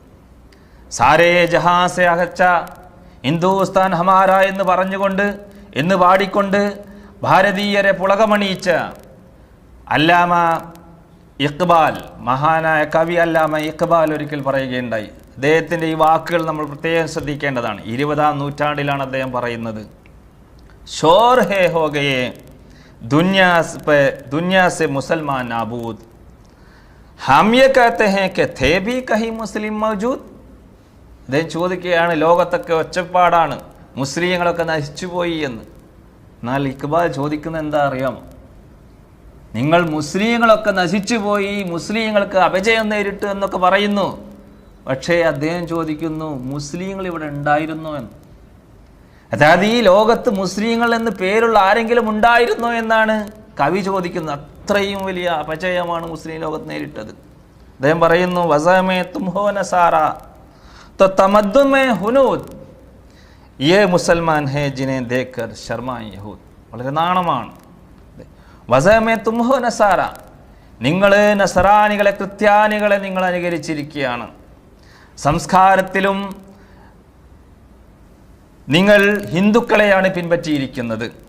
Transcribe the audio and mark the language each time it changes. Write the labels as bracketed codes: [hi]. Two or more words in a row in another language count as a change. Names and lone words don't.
[ur] سارے جہاں سے اچھا ہندوستاں ہمارا [ml] എന്ന് പറഞ്ഞുകൊണ്ട്, എന്ന് പാടിക്കൊണ്ട് ഭാരതീയരെ പുളകമണിയിച്ച അല്ലാമ ഇഖ്ബാൽ, മഹാനായ കവി അല്ലാമ ഇഖ്ബാൽ ഒരിക്കൽ പറയുകയുണ്ടായി. അദ്ദേഹത്തിൻ്റെ ഈ വാക്കുകൾ നമ്മൾ പ്രത്യേകം ശ്രദ്ധിക്കേണ്ടതാണ്. 20-ാം നൂറ്റാണ്ടിലാണ് അദ്ദേഹം പറയുന്നത്, [ur] شور ہے ہو گئے دنیا سے مسلمان نابود، ہم یہ کہتے ہیں کہ تھے بھی کہیں مسلم موجود. [ml] അദ്ദേഹം ചോദിക്കുകയാണ്, ലോകത്തൊക്കെ ഒച്ചപ്പാടാണ്, മുസ്ലിങ്ങളൊക്കെ നശിച്ചുപോയി എന്ന്. എന്നാൽ ഇക്ബാൽ ചോദിക്കുന്നത് എന്താ അറിയാമോ? നിങ്ങൾ മുസ്ലിങ്ങളൊക്കെ നശിച്ചുപോയി, മുസ്ലിങ്ങൾക്ക് അപജയം നേരിട്ടു എന്നൊക്കെ പറയുന്നു, പക്ഷേ അദ്ദേഹം ചോദിക്കുന്നു, മുസ്ലിങ്ങൾ ഇവിടെ ഉണ്ടായിരുന്നോ എന്ന്. അതായത് ഈ ലോകത്ത് മുസ്ലിങ്ങൾ എന്ന് പേരുള്ള ആരെങ്കിലും ഉണ്ടായിരുന്നോ എന്നാണ് കവി ചോദിക്കുന്നത്. അത്രയും വലിയ അപജയമാണ് മുസ്ലിം ലോകത്ത് നേരിട്ടത്. അദ്ദേഹം പറയുന്നു, [ur] وضع میں تم ہو نصارا تو تمدن میں ہنود، یہ مسلمان ہے جنہیں دیکھ کر شرمائے یہود. [ml] വളരെ നാണമാണ്. [ur] وضع میں تم ہو نصارا, [ml] നിങ്ങൾ നസറാനികളെ, ക്രിസ്ത്യാനികളെ നിങ്ങൾ അനുകരിച്ചിരിക്കുകയാണ്, സംസ്കാരത്തിലും നിങ്ങൾ ഹിന്ദുക്കളെയാണ് പിൻപറ്റിയിരിക്കുന്നത്.